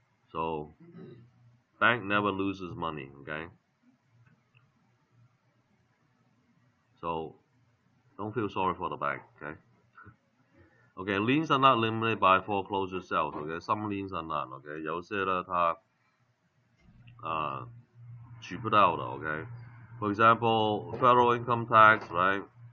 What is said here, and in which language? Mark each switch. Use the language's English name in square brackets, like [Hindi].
[English] So bank never loses money, okay? So don't feel sorry for the bank, okay? Okay, liens are not limited by foreclosure sales, okay? Some liens are not, okay? [Chinese] 有些呢它取不到的 ，okay? [English] For example, federal income tax, right?